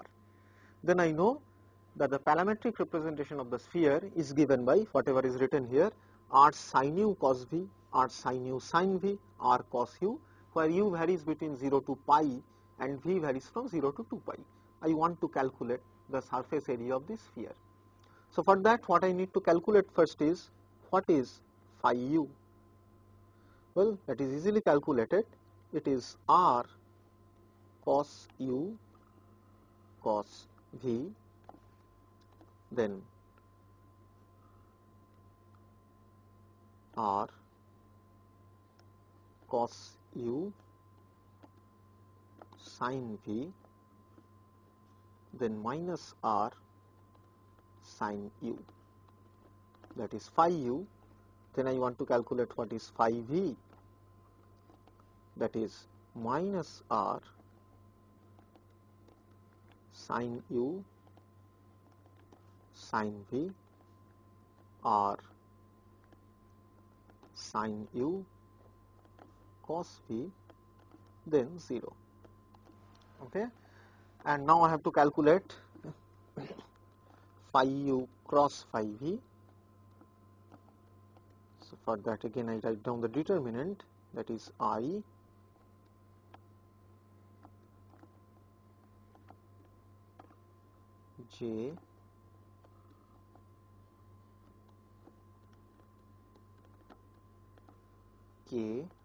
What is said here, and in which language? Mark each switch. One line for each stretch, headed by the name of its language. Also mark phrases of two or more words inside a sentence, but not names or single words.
English: Then I know that the parametric representation of the sphere is given by whatever is written here, r sin u cos v, r sin u sin v, r cos u, where u varies between 0 to pi and v varies from 0 to 2 pi. I want to calculate the surface area of this sphere. So for that, what I need to calculate first is, what is phi u? Well, that is easily calculated. It is r cos u cos v, then r cos u sin v, then minus r sin u, that is phi u. Then I want to calculate what is phi v, that is minus r sin u sin v, r sin u cos v, then 0. Okay, and now I have to calculate phi u cross phi v. So for that, again I write down the determinant, that is I j k